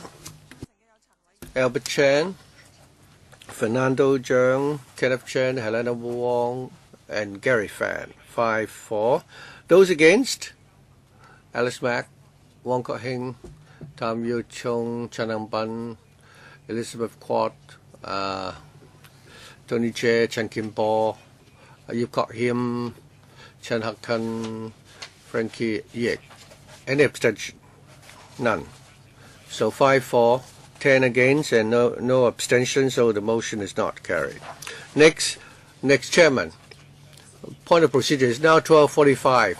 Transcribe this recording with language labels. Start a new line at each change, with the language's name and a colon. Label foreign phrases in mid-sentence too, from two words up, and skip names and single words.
English: Albert Chan, Fernando Zhang, Kenneth Chen, Helena Wong, and Gary Fan. 5-4. Those against? Alice Mack, Wong Kok Hing, Tam Yu Chung, Chanang Ban, Elizabeth Quad, Tony Che, Chen Kim Bo, Yip Kok Him, Chen Hak Kan, Frankie Yek. Any abstention? None. So 5-4, 10 against, and no abstention. So the motion is not carried. Next, Chairman. Point of procedure is now 12:45.